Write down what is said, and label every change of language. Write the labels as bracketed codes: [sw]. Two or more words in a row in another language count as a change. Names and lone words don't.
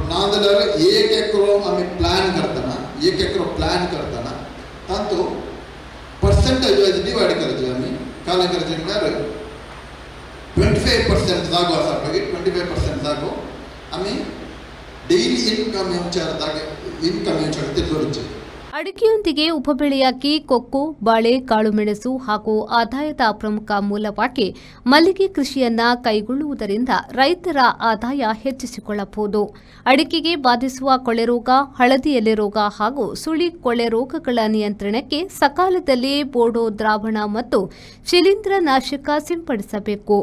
[kok] नाजाल्यार एक एकरो आमी प्लॅन करतना तातूंत [en] percentage wise divide [kok] करचे. आमी काय करचे म्हळ्यार 25% जागो आसा पळय, 25% जागो आमी [en] daily income [kok] हेचेर दवरचे. [kn] ಅಡಿಕೆಯೊಂದಿಗೆ ಉಪಬೆಳೆಯಾಗಿ ಕೊಕ್ಕೋ, ಬಾಳೆ, ಕಾಳುಮೆಣಸು ಹಾಗೂ ಆದಾಯದ ಪ್ರಮುಖ ಮೂಲವಾಗಿ ಮಲ್ಲಿಗೆ ಕೃಷಿಯನ್ನ ಕೈಗೊಳ್ಳುವುದರಿಂದ ರೈತರ ಆದಾಯ ಹೆಚ್ಚಿಸಿಕೊಳ್ಳಬಹುದು. ಅಡಿಕೆಗೆ ಬಾಧಿಸುವ ಕೊಳೆರೋಗ, ಹಳದಿ ಎಲೆ ರೋಗ ಹಾಗೂ ಸುಳಿ ಕೊಳೆ ರೋಗಗಳ ನಿಯಂತ್ರಣಕ್ಕೆ ಸಕಾಲದಲ್ಲಿ ಬೋಡೋ ದ್ರಾವಣ ಮತ್ತು ಶಿಲೀಂಧ್ರನಾಶಕ ಸಿಂಪಡಿಸಬೇಕು.